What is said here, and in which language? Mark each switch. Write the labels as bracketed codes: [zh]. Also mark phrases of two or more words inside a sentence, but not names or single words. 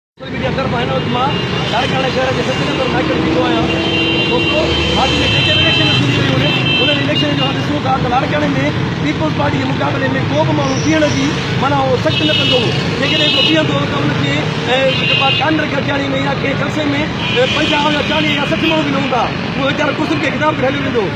[sd] मीडिया तरफ आहिनि मां लाड़काणे शहर जे सचिन नगर माइकल बीठो आहियां। दोस्तों पार्टी में जेके इलेक्शन थींदी हुयूं उन्हनि इलेक्शन जो ॾिसूं था त लाड़काणे में पीपल्स पार्टी जे मुक़ाबले में को बि माण्हू बीहण जी माना उहो सख़्तु न कंदो हो। जेकॾहिं को बीहंदो त उनखे कांग्रेस खटियाणी में या कंहिं जलसे में 50 या 40 या 60 माण्हू बि न हूंदा, उहो वीचारो कुर्सियुनि खे ख़िताब करे हली वेंदो।